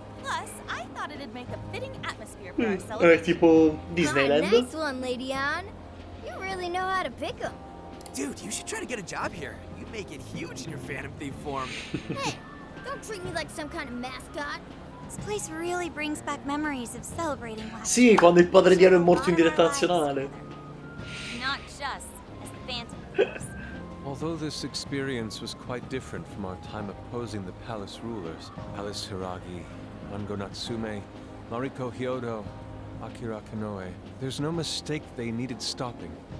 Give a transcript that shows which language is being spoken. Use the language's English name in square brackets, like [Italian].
[English] Plus, I thought it'd make a fitting atmosphere for our celebration. [Italian] Tipo Disneyland. [English] Nice one, Lady Ann. You really know how to pick 'em. Dude, you should try to get a job here. You'd make it huge in your Phantom Thief form. Hey, don't treat me like some kind of mascot. This place really brings back memories of celebrating last [Italian] Sì, quando il padre di Aro è morto in diretta nazionale. [English] Not just as the Phantom Thieves. Although this experience was quite different from our time opposing the palace rulers, Alice Hiragi, Mango Natsume, Mariko Hyodo, Akira Kanoe, there's no mistake they needed stopping.